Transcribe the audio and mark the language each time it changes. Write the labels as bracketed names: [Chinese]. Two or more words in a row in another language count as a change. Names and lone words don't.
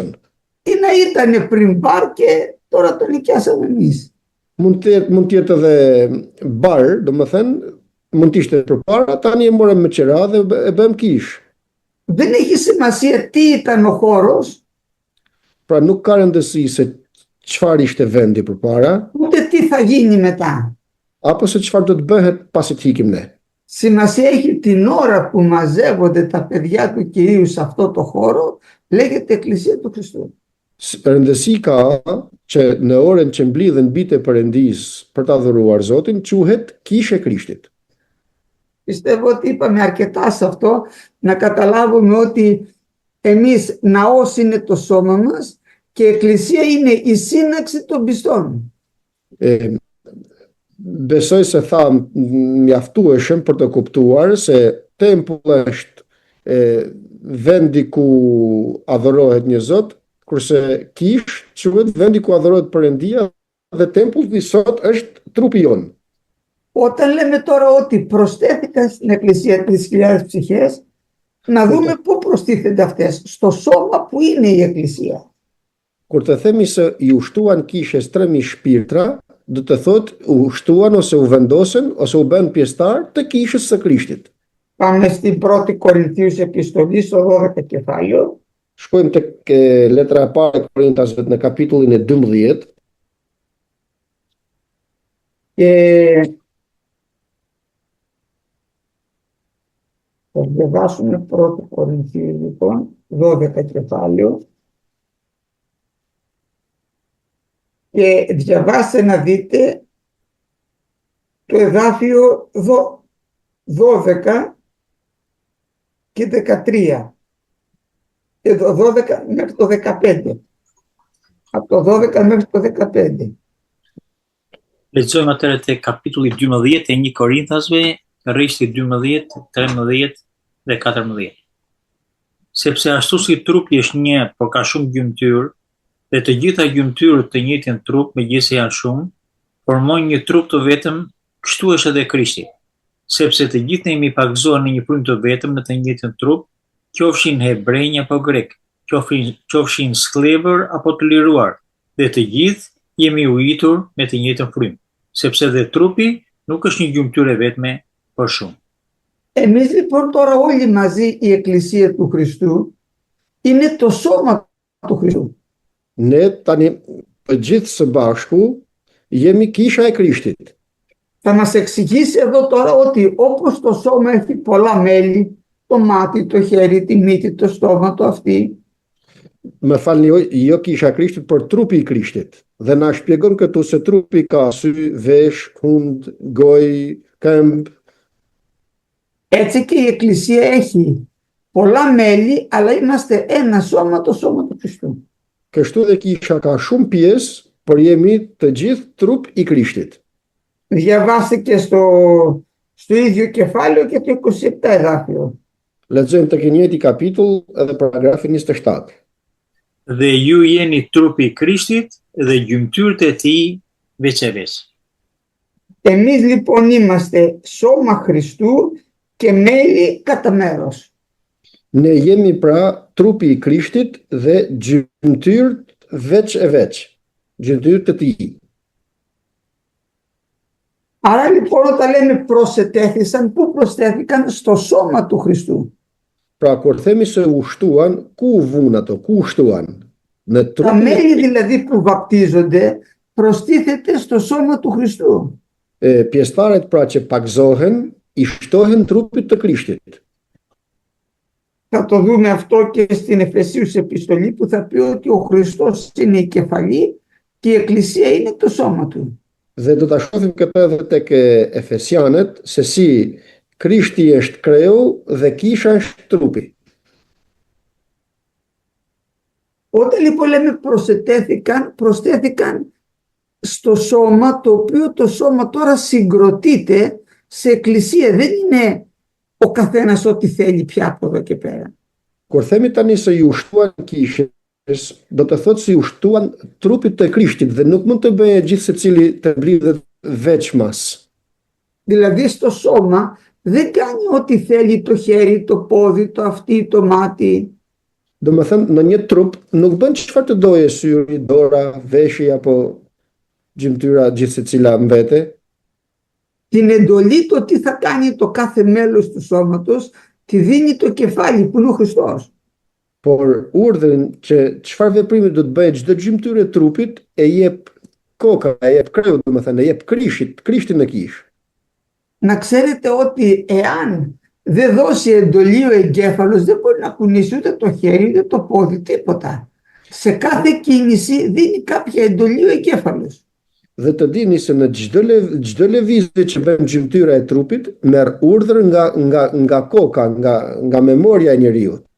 [Greek] Ή να ήταν πριν μπαρ και τώρα το νοικιάσαμε εμείς. [Albanian] Mund të jetë edhe bar, domethënë, mund të ishte përpara, tani e morëm me qira dhe e bëm kish. [Greek] Δεν έχει σημασία τι ήταν ο χώρος, [Albanian] Pra nuk ka rëndësi se çfarë ishte vendi përpara, [Greek] ούτε τι θα γίνει μετά. [Albanian] apo se çfarë do të bëhet pasi të ikim ne. [Greek] Σημασία έχει την ώρα που μαζεύονται τα παιδιά του Κυρίου σε αυτό το χώρο, λέγεται Εκκλησία του Χριστού. [Albanian] Rëndësi ka që në orën që mblidhen bitë e Perëndis për ta adhuruar Zotin, quhet Kishë e Krishtit. [Greek] Πιστεύω ότι είπαμε αρκετά σε αυτό, να καταλάβουμε ότι εμείς ναός είναι το σώμα μας και εκκλησία είναι η σύναξη των πιστών. [Albanian] Besoj se tha mjaftueshëm për të kuptuar se tempulli është vendi ku adhurohet një Zot, kurse kish quhet vendi ku adhurohet Perëndia dhe tempulli sot është trupi jon. [Greek] Όταν λέμε τώρα ότι προσθέθηκαν στην εκκλησία 3.000 ψυχές, να δούμε πού προστίθενται αυτές, στο σώμα που είναι η εκκλησία. [Albanian] Kur të themi se i ushtuan kishes 3.000 shpirtra, do të thotë u shtuan ose u vendosen ose u bën pjesëtar të kishës së Krishtit. [Greek] Πάμε στην 1η Κορινθίους επιστολή στο 12 κεφάλαιο. [Albanian] Shkojmë tek letra e parë e Korintasve në kapitullin e 12 [Greek] Και θα διαβάσουμε 1η Κορινθίους λοιπόν, 12 κεφάλαιο. Και διαβάστε να δείτε το εδάφιο 12 και 13. Και το 12 μέχρι το 15. Από το 12 μέχρι το 15. [Albanian] Lexojmë atëherë te kapitulli 12 e 1 Korinthasve, rreshti 12, 13 dhe 14. Sepse ashtu si trupi është një, por ka shumë gjymtyr, dhe të gjitha gjymtyrët të njëjtin trup, megjithëse janë shumë, formojnë një trup të vetëm, kështu është edhe Krishti. Sepse të gjithë ne jemi pagëzuar në një frymë të vetëm në të njëjtin trup, qofshin hebrenj apo grek, qofshin sklever apo të liruar, dhe të gjithë jemi ujitur me të njëjtën frymë, sepse dhe trupi nuk është një gjymtyrë vetme, por shumë. [Greek] Εμείς λοιπόν τώρα όλοι μαζί η Εκκλησία του Χριστού είναι το σώμα του Χριστού. [Albanian] Ne tani të gjithë së bashku jemi kisha e Krishtit. [Greek] Θα μας εξηγήσει εδώ τώρα ότι όπως το σώμα έχει πολλά μέλη, το μάτι, το χέρι, τη μύτη, το στόμα, το αυτί. [Albanian] Më falni, jo kisha e Krishtit, por trupi i Krishtit. Dhe na shpjegon këtu se trupi ka sy, vesh, hund, gojë, këmbë. [Greek] Έτσι και η Εκκλησία έχει πολλά μέλη, αλλά είμαστε ένα σώμα, το σώμα του Χριστού. [Albanian] Kështu dhe kisha ka shumë pjesë, por jemi të gjithë trup i Krishtit. [Greek] Διαβάστηκε στο ίδιο κεφάλαιο και το 27 εδάφιο. [Albanian] Lexojmë tek i njëjti kapitull edhe paragrafi 27. Dhe ju jeni trupi i Krishtit dhe gjymtyrët e tij veç e veç. [Greek] Εμείς λοιπόν είμαστε σώμα Χριστού και μέλη κατά μέρος. [Albanian] Ne jemi pra trupi i Krishtit dhe gjymtyrët veç e veç, gjymtyrët të tij. [Greek] Άρα λοιπόν όταν λέμε προσετέθησαν, πού προσθέθηκαν? Στο σώμα του Χριστού. [Albanian] Pra kur themi se u shtuan, ku u vun ato, ku u shtuan? Në [Greek] Τα [Albanian] trupin [Greek] μέλη δηλαδή που βαπτίζονται προστίθεται στο σώμα του Χριστού. [Albanian] Pjesëtarët pra që pagzohen, i shtohen trupit të Krishtit. [Greek] Θα το δούμε αυτό και στην Εφεσίους επιστολή που θα πει ότι ο Χριστός είναι η κεφαλή και η Εκκλησία είναι το σώμα του. [Albanian] Dhe do ta shohim këtë edhe tek Efesianët, se si Krishti është kreu dhe kisha është trupi. [Greek] Όταν λοιπόν λέμε προσθέθηκαν στο σώμα, το οποίο το σώμα τώρα συγκροτείται σε εκκλησία. Δεν είναι ο καθένας ό,τι θέλει πια από εδώ και πέρα. [Albanian] Kur themi tani se ju shtuan kishën, do të thotë si ushtuan trupit të Krishtit dhe nuk mund të bëjë gjithë secili të mblidhet veç mas. [Greek] Δηλαδή στο σώμα δεν κάνει ό,τι θέλει το χέρι, το πόδι, το αυτί, το μάτι. [Albanian] Do më thënë, në një trup nuk bën çfarë të doje syri, dora, veshja apo gjymtyra gjithë secila mbete. [Greek] Την εντολή το τι θα κάνει το κάθε μέλος του σώματος τη δίνει το κεφάλι που είναι ο Χριστός. [Albanian] Por urdhrin që çfarë veprimi do të bëjë çdo gjymtyrë e trupit e jep koka, e jep kreu, domethënë e jep Krishtin në kish. [Greek] Να ξέρετε ότι εάν δεν δώσει εντολή ο εγκέφαλος δεν μπορεί να κουνήσει ούτε το χέρι ούτε το πόδι, τίποτα. Σε κάθε κίνηση δίνει κάποια εντολή ο εγκέφαλος. [Albanian] Dhe të dini se në çdo lëvizje që bën gjymtyra e trupit merr urdhër nga koka, nga memoria e njeriu.